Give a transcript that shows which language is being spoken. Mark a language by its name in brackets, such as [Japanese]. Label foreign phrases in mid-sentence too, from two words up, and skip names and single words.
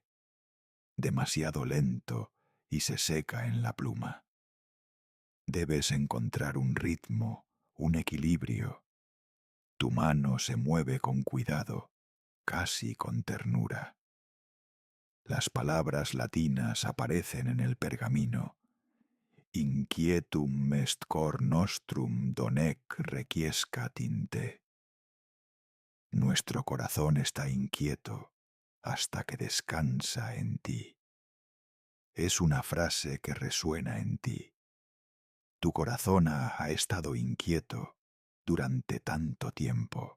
[Spanish] Demasiado lento y se seca en la pluma. Debes encontrar un ritmo, un equilibrio. Tu mano se mueve con cuidado, casi con ternura. Las palabras latinas aparecen en el pergamino. [Latin] Inquietum est cor nostrum donec requiescat in te. [Spanish] Nuestro corazón está inquieto hasta que descansa en ti. Es una frase que resuena en ti. Tu corazón ha estado inquieto durante tanto tiempo.